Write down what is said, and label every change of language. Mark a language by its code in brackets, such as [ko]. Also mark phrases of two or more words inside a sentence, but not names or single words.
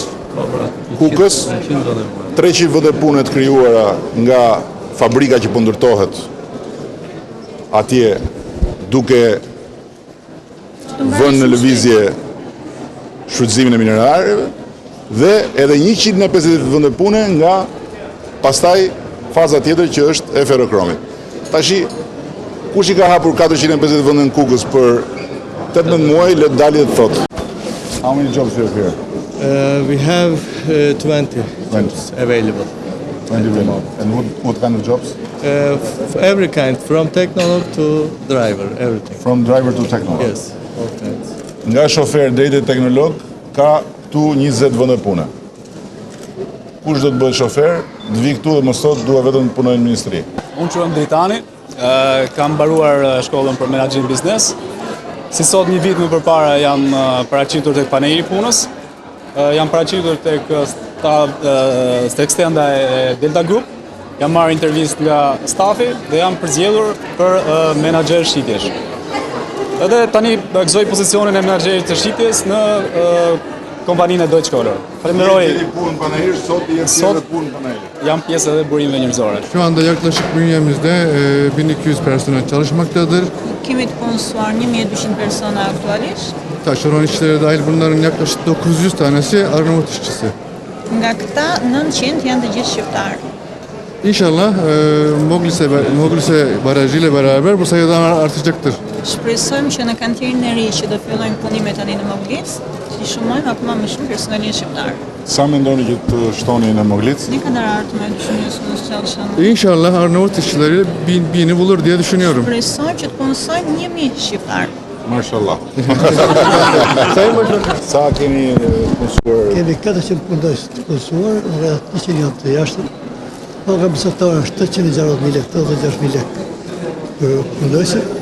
[sq] Kukës 300 vende pune të krijuara nga fabrika që po ndërtohet atje duke vënë në lëvizje shfrytëzimin e mineraleve dhe edhe 150 vende pune nga pastaj faza tjetër që është e ferrokromit. Tashi, kush I ka hapur 450 vende në Kukës për 18 muaj, le të dalë dhe të thotë. [en] How many jobs do you have here? We have 20 jobs available. 20 available. And what kind of jobs? Every kind, from technolog to driver, everything. From driver to technolog? Yes, all kinds. [sq] Nga shofer deri te teknolog ka këtu 20 vende pune. Kush do të bëhet shofer, të vi këtu dhe mos thotë dua vetëm të punoj në ministri. Unë quhem Dritani, kam mbaruar shkollën për menaxhim biznes. Si sot një vit më përpara jam paraqitur tek paneli I punës. Jam paraqitur tek stenda e Delta Group. Jam marrë intervistë nga stafi dhe jam përzgjedhur për menaxher shitjesh. Edhe tani gëzoj pozicionin e menaxherit të shitjes në kompaninë e Deutsche Kohler. Falenderoj. Punë panajir, sot jetë punë panajir. Jam pjesë edhe burimeve njerëzore. [tr] Şu anda yaklaşık bünyemizde 1200 personel çalışmaktadır. [sq] Kemi të punësuar 1200 persona aktualisht. [tr] Taşeron işçileri dahil bunların yaklaşık 900 tanesi Arnavut işçisi. [sq] Nga këta 900 janë të gjithë shqiptar. [tr] İnşallah Moglise barajıyla beraber bu sayı daha artacaktır. [sq] Shpresojmë që në kantierin e ri që do fillojnë punimet tani në Moglis, të shumojmë akoma më shumë personelin shqiptar. Sa mendoni që të shtoni në Moglic? [tr] Ne kadar artmayı düşünüyorsunuz çalışanlar? İnşallah Arnavut işçileriyle bini bulur diye düşünüyorum. [sq] Shpresojmë që të punësojmë 1000 shqiptar. Mashallah. [tr] Sayın Başkan. [sq] Sa keni punësuar? Kemi 400 punëdhës të punësuar, rreth 100 janë të jashtëm. Paga mesatare është 860.000 lekë, 86.000 lekë për punëdhëse.